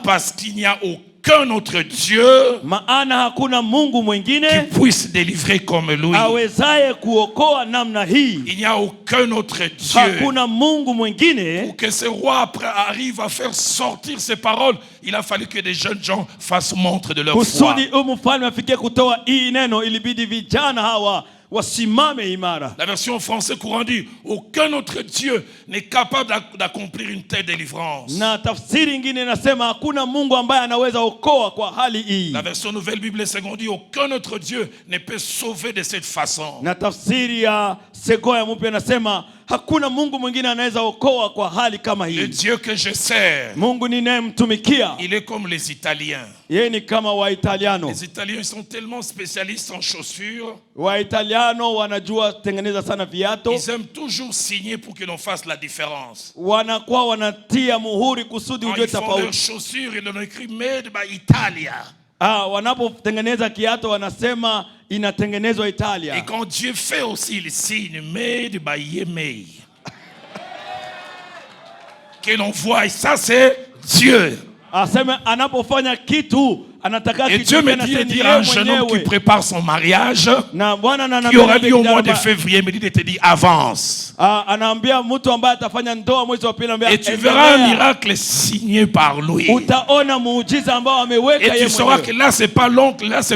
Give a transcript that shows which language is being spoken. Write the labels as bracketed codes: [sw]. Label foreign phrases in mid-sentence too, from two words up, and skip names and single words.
[fr] Parce qu'il n'y a aucun autre Dieu [sw] maana hakuna Mungu mwingine [fr] qui puisse délivrer comme lui. [sw] Awezaye kuokoa namna hii. [fr] Il n'y a aucun autre Dieu. [sw] Hakuna Mungu mwingine. [fr] Pour que ce roi après arrive à faire sortir ses paroles, il a fallu que des jeunes gens fassent montre de leur foi. [sw] Kusudi mfalme afikie kutoa hii neno ilibidi vijana hawa wasimame imara. [fr] La version français courant dit aucun autre Dieu n'est capable d'accomplir une telle délivrance. [sw] Na tafsiri nyingine inasema hakuna Mungu ambaye anaweza okoa kwa hali hii. [fr] La version Nouvelle Bible Seconde dit aucun autre Dieu ne peut sauver de cette façon. [sw] Na tafsiri ya Segoya mpya inasema hakuna Mungu mwingine anaweza okoa kwa hali kama hii. [fr] Le Dieu que je sers, [sw] Mungu ninayemtumikia, [fr] il est comme les Italiens. [sw] yeye ni kama Waitaliano. [fr] Les Italiens sont tellement spécialistes en chaussures. [sw] Waitaliano wanajua tengeneza sana viatu. [fr] Ils aiment toujours signer pour que l'on fasse la différence. [sw] Wanakuwa wanatia muhuri kusudi [fr] Quand [sw] ujue [fr] ils font leurs [sw] tofauti. [fr] chaussures, ils ont écrit [en] Made by Italia. [sw] Wanapotengeneza kiatu wanasema inatengenezwa Italia. [fr] Et quand Dieu fait aussi, il signe [en] Made by Yemei. [fr] Que l'on voit, et ça c'est Dieu. [sw] Aseme anapofanya kitu anataka [fr] et Dieu me dit de dire à un jeune homme qui prépare son mariage, qui aura lieu au mois de février, me dit de te dire avance. Et tu verras un miracle signé par lui. Et tu sauras que là c'est pas l'oncle, là c'est...